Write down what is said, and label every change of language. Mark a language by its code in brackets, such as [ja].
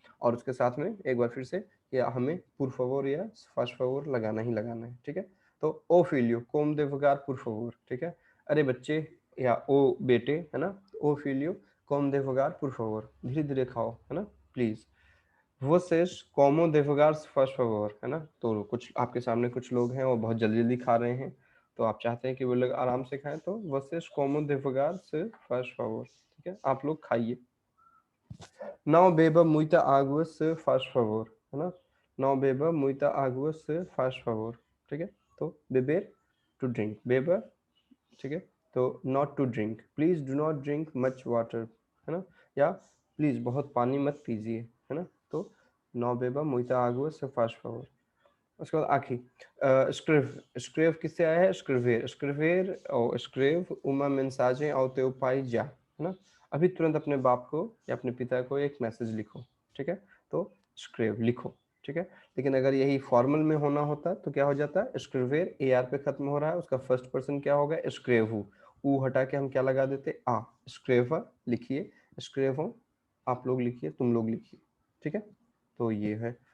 [hi] और उसके साथ में एक बार फिर से, या हमें por favor या faz favor लगाना ही लगाना है, ठीक है। तो ओ फिलियो कोम देवगार por favor, ठीक है। अरे बच्चे या ओ बेटे, है ना, ओ फिलियो कोम देवगार por favor, धीरे धीरे खाओ, है ना, please. [pt] Vocês comam devagar se faz favor, है ना। [hi] तो कुछ आपके सामने कुछ लोग हैं, वो बहुत जल्दी जल्दी खा रहे हैं, तो आप चाहते हैं कि वो लोग आराम से खाएं, तो vocês comam devagar se faz favor, ठीक है, आप लोग खाइए। [pt] Não beba muita água se faz favor, है ना। Não beba muita água se faz favor, ठीक है। [hi] तो beber to drink, beber, ठीक है। तो not to drink, please do not drink much water, है ना, या प्लीज बहुत पानी मत पीजिए, है ना। तो não beba muita água se faz favor। उसके बाद आखिरी escreve, escreve किससे आया है, escrever, escrever और escreve uma mensagem ao teu pai já, है ना। अभी तुरंत अपने बाप को या अपने पिता को एक मैसेज लिखो, ठीक है। तो escreve लिखो, ठीक है। लेकिन अगर यही फॉर्मल में होना होता तो क्या हो जाता है, escrever ए आर पे खत्म हो रहा है, उसका फर्स्ट पर्सन क्या होगा, escrevo, ऊ हटा के हम क्या लगा देते, आ, escreva लिखिए, escrevo आप लोग लिखिए, तुम लोग लिखिए, ठीक है। तो ये है।